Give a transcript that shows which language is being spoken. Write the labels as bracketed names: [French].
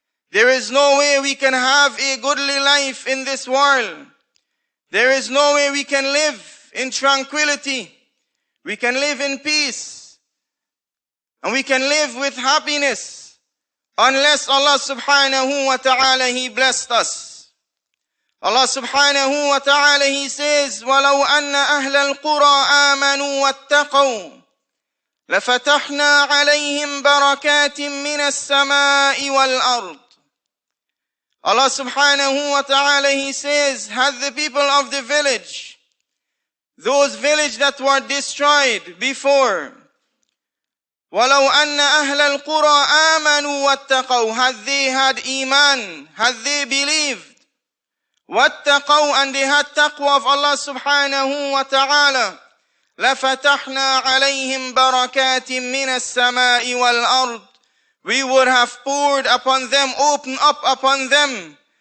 [English] There is no way we can have a goodly life in this world. There is no way we can live in tranquility. We can live in peace. And we can live with happiness unless Allah subhanahu wa ta'ala He blessed us. Allah subhanahu wa ta'ala He says, [Arabic] وَلَوْ أَنَّ أَهْلَ الْقُرَىٰ آمَنُوا وَاتَّقَوْا لَفَتَحْنَا عَلَيْهِمْ بَرَكَاتٍ مِّنَ السَّمَاءِ وَالْأَرْضِ. [English] Allah subhanahu wa ta'ala He says, had the people of the village, those villages that were destroyed before, [Arabic] وَلَوْ أَنَّ أَهْلَ الْقُرَىٰ آمَنُوا وَاتَّقَوْا, [English] had they had iman, had they believed, [Arabic] وَاتَّقَوْا, [English] and they had taqwa of Allah subhanahu wa ta'ala, [Arabic] لَفَتَحْنَا عَلَيْهِمْ بَرَكَاتٍ مِّنَ السَّمَاءِ وَالْأَرْضِ. [English] We would have poured upon them, opened up upon them